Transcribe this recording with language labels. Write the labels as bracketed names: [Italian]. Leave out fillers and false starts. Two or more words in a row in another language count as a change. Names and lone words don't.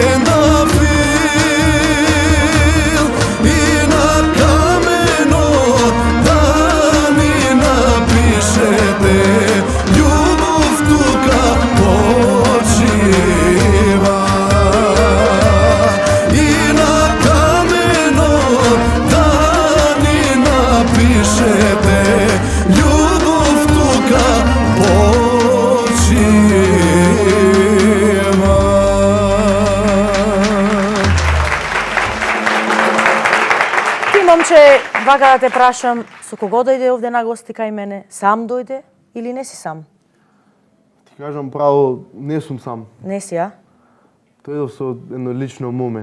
[Macedonian] трендафил и на камено да ми напишете љубов тука почива и на камено да ми напишете љубов тука почива. Ти, момче, вака да те прашам, со кого дојде овде на гости кај мене? Сам дојде или не си сам? Ти кажам право, не сум сам. Не си, а? Дојдов со едно лично моме.